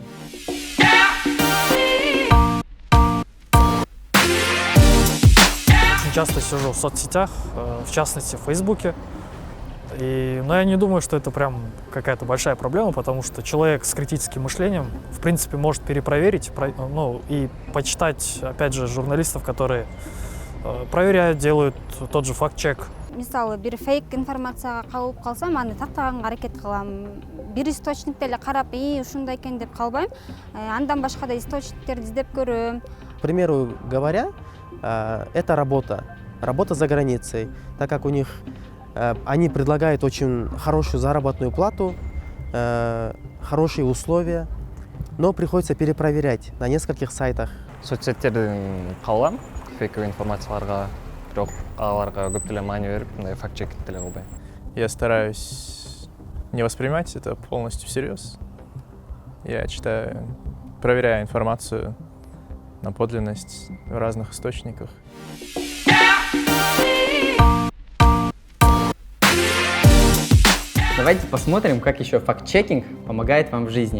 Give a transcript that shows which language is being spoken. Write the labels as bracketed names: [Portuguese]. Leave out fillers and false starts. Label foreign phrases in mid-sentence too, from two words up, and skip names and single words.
[Russian] Очень часто сижу в соцсетях, в частности в Фейсбуке. Но я не думаю, что это прям какая-то большая проблема, потому что человек с критическим мышлением, в принципе, может перепроверить, и почитать, опять же, журналистов, которые проверяют, делают тот же факт-чек. [Kyrgyz] Мисалы, бир фейк информацияга кабылып калсам, аны тактаганга аракет кылам. Бир источникти эле карап, ушундай экен деп калбайм. Андан башка да источниктерди издеп көрөм. [Russian] К примеру говоря, это работа за границей, так как у них они предлагают очень хорошую заработную плату, хорошие условия, но приходится перепроверять на нескольких сайтах. [Kyrgyz] Соцсеттерден калам, фейковый информацияларга, бирок аларга көп деле маани берип, мындай факт-чекинг деле кылбайм. [Russian] Я стараюсь не воспринимать это полностью всерьез. Я читаю, проверяю информацию на подлинность в разных источниках. Давайте посмотрим, как еще факт-чекинг помогает вам в жизни.